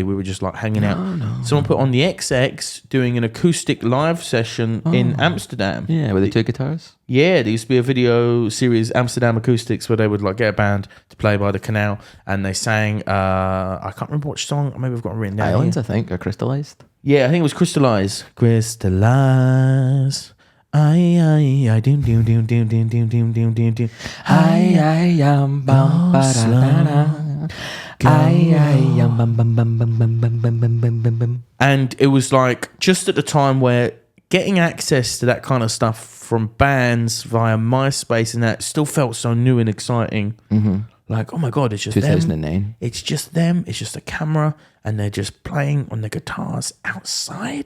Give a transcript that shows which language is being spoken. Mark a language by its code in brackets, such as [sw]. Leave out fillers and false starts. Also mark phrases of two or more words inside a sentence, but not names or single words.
[en] We were just like hanging out. Someone put on the XX doing an acoustic live session in Amsterdam. Yeah, with the 2 guitars. Yeah, there used to be a video series, Amsterdam Acoustics, where they would like get a band to play by the canal and they sang, I can't remember which song, maybe I've got it written down. Islands, here. I think, are crystallized. Yeah, I think it was Crystallize. Crystallize. I dim dim dim dim dim dim dim dim dim dim. I am bum ba da da. I am bum bum bum bum bum bum bum bum bum bum. And it was like just at the time where getting access to that kind of stuff from bands via MySpace and that still felt so new and exciting. Like, oh my God, it's just 2009. them. It's just them. It's just a camera and they're just playing on the guitars outside.